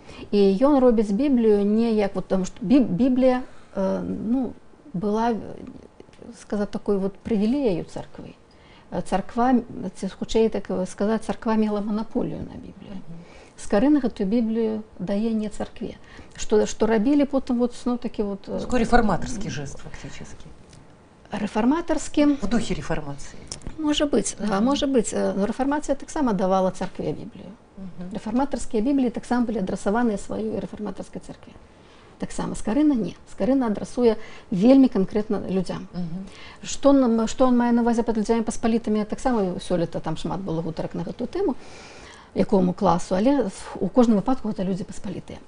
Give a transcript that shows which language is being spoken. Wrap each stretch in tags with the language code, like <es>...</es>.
<be>І ён робіць Біблію не як, вот, тому што Біблія ну, была, сказаць, такой вот прывілею царквы. Царква, хутчэй так сказаць, царква мела манаполію на Біблію. Скарына гэтую Біблію дае не царкве. Што рабілі потым вот, ну, такі вот...</be> <ru>Такой реформаторский жест фактически. Реформаторский. В духе реформации. Может быть.</ru> <be>Но реформація таксама давала царкве Біблію. Рэфарматарскія Бібліі таксама былі адрасаваныя сваёй рэфарматарскай царкве. Таксама Скарына не. Скарына адрасуе вельмі канкрэтна людзям. Што он мае на ўвазе пад людзямі паспалітымі, таксама сёлета там шмат было гутарак на гэтую тэму, якому класу, але у кожным выпадку гэта людзі паспалітыя.</be>